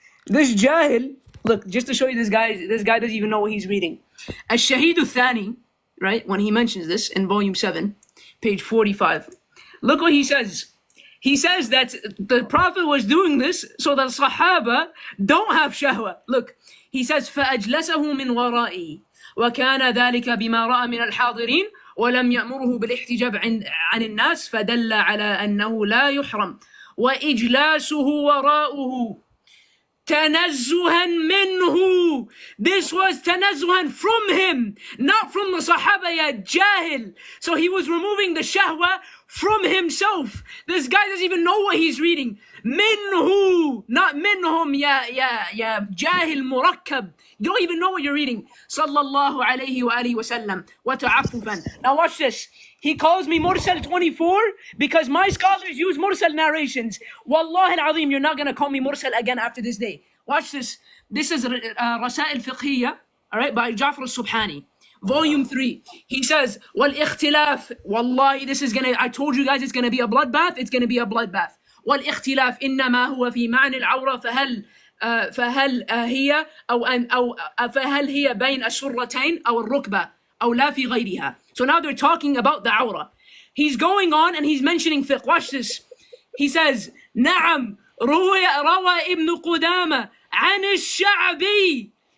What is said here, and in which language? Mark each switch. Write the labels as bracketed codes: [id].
[en] This Jahil, look, just to show you this guy doesn't even know what he's reading. Shahid al-Thani, right, when he mentions this in volume 7, page 45, look what he says. He says that the Prophet was doing this so that Sahaba don't have shahwa. Look, he says, [ar] فَأَجْلَسَهُ مِنْ وَرَائِهِ وَكَانَ ذَلِكَ بِمَا رَأَى مِنَ الْحَاضِرِينَ ولم يأمره بالاحتجاب عن الناس فدل على أنه لا يحرم وإجلاسه وراءه تنزها منه. [en] This was تنزها from him, not from the Sahaba, ya jahil. So he was removing the shahwa from himself. This guy doesn't even know what he's reading. منه, not منهم, ya jahil murakkab. You don't even know what you're reading. Sallallahu alayhi wa alihi wa sallam. Wa ta'affufan. Now watch this. He calls me Mursal 24 because my scholars use Mursal narrations. Wallahi al-azim, you're not going to call me Mursal again after this day. Watch this. This is Rasail Fiqhiyya, all right, by Ja'far al-Subhani. Volume 3. He says, وَالْإِخْتِلَافِ Wallahi, this is going to, I told you guys it's going to be a bloodbath. It's going to be a bloodbath. [ar] وَالْإِخْتِلَافِ إِنَّمَا هُوَ فِي مَعْنِ الْعَوْرَةِ فهل هي أو فهل هي بين السرتين أو الركبة أو لا في غيرها. [en] So now they're talking about the awrah. He's going on and he's mentioning fiqh. Watch this. He says, [ar] نعم روى ابن قدامة عن الشعبي.